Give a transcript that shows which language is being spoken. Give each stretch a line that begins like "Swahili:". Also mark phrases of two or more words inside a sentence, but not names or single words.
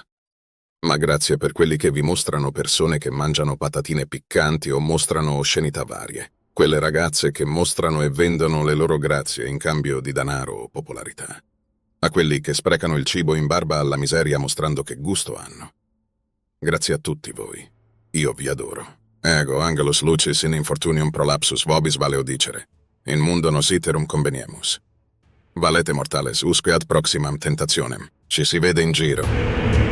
Italian: Ma grazie per quelli che vi mostrano persone che mangiano patatine piccanti o mostrano oscenità varie. Quelle ragazze che mostrano e vendono le loro grazie in cambio di denaro o popolarità. A quelli che sprecano il cibo in barba alla miseria mostrando che gusto hanno. Grazie a tutti voi. Io vi adoro.
Latin: Ego angelus lucis in infortunium prolapsus vobis valeo dicere. In mundo nos iterum conveniemus. Valete mortales usque ad proximam tentationem.
Italian: Ci si vede in giro.